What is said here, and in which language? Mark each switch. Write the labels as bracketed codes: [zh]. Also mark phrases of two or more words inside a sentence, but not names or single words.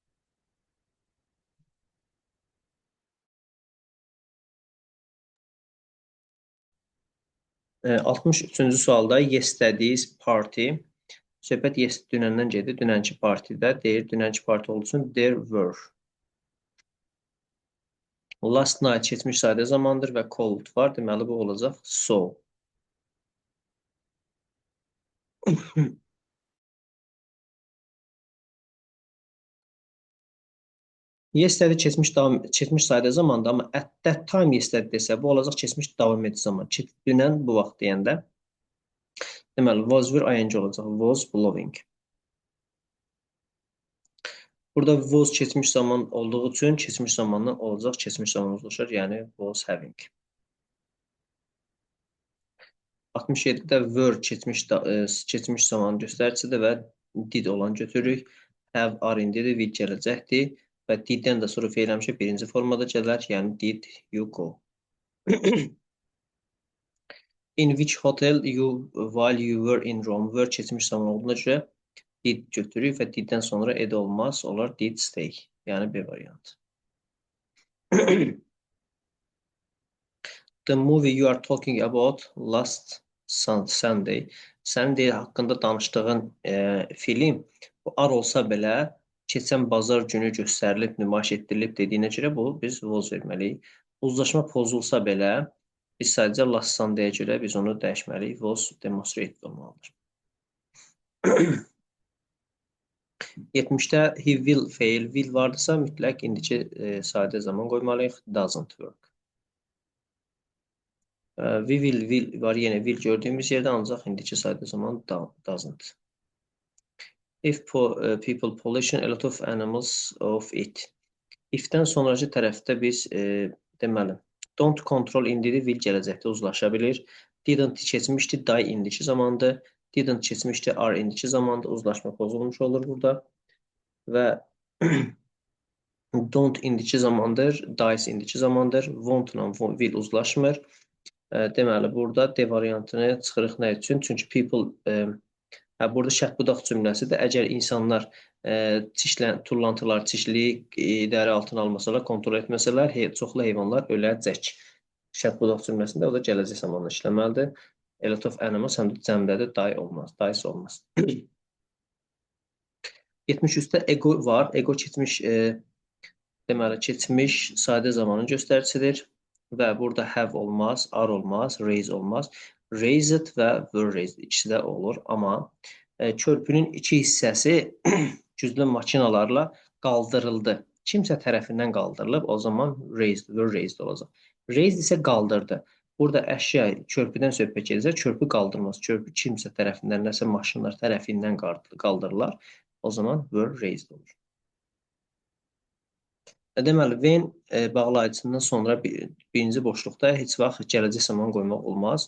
[az] E, 63-cü sualda [en] yesterday's party. [az] Söhbət dünəndən gedir. Dünənki partidə deyir, dünənki parti olduğu üçün [en] there were. Last night [az] keçmiş sadə zamandır və cold var. Deməli bu olacaq so. Yesterday keçmiş sayda zamanda, amma [en] at that time yesterday [az] desə, bu olacaq keçmiş davam edici zaman. Dünən bu vaxt deyəndə, deməli, [en] was were ing [az] olacaq, [en] was blowing. [az] Burada was keçmiş zaman olduğu üçün keçmiş zamandan olacaq, keçmiş zaman uzlaşır, yəni [en] was having. [az] 67-də were keçmiş zaman göstəricisidir və did olan götürürük. Have are indidir, will gələcəkdir. Və diddən də sonra feil həmişə birinci formada gələr, yəni [en] did you go. In which hotel while you were in Rome [az] were keçmiş zaman olduğuna görə did götürürük və diddən sonra ed olmaz, olar [en] did stay, [az] yəni B variantı. [en] The movie you are talking about last Sunday, [az] sənin deyil haqqında danışdığın film, bu ar olsa belə, keçən bazar günü göstərilib, nümayiş etdirilib dediyinə görə bu biz was verməliyik. Uzlaşma pozulsa belə biz sadəcə [en] last Sunday- [az] yə görə biz onu dəyişməliyik. [en] Was demonstrate [az] olmalıdır. 70-də [en] he will fail, [az] will vardırsa mütləq indiki sadə zaman qoymalıyıq. [en] Doesn't work. We will [az] var, yenə will gördüyümüz yerdə ancaq indiki sadə zaman doesn't. [en] If people pollution a lot of animals of it. [az] If-dən sonraki tərəfdə biz deməli [en] don't control [az] indiri will gələcəkdə uzlaşa bilir. Didn't keçmişdi, die indiki zamandır. Didn't keçmişdi, are indiki zamandır. Uzlaşma pozulmuş olur burada. Və don't indiki zamandır, dies indiki zamandır. Won't-la will uzlaşmır. Deməli burada D variantını çıxırıq nə üçün? Çünki people burada şərt budaq cümləsidir. Əgər insanlar tullantılar, çişlik idarə altına almasalar, kontrol etməsələr, çoxlu heyvanlar öləcək. Şərt budaq cümləsində o da gələcək zamanla işləməlidir. A lot of animals həm də cəmdədir, die olmaz, dies olmaz. 73-də ego var. Ego keçmiş deməli keçmiş sadə zamanın göstəricisidir və burada have olmaz, are olmaz, raise olmaz. Raised və [en] were raised [az] ikisi də olur, amma körpünün iki hissəsi güclü makinalarla qaldırıldı. Kimsə tərəfindən qaldırılıb, o zaman raised, [en] were raised [az] olacaq. Raised isə qaldırdı. Burada əşya körpüdən söhbət gedirsə, körpü qaldırmaz. Körpü kimsə tərəfindən, nəsə maşınlar tərəfindən qaldırırlar. O zaman [en] were raised [az] olur. Deməli, when bağlayıcısından sonra birinci boşluqda heç vaxt gələcək zaman qoymaq olmaz.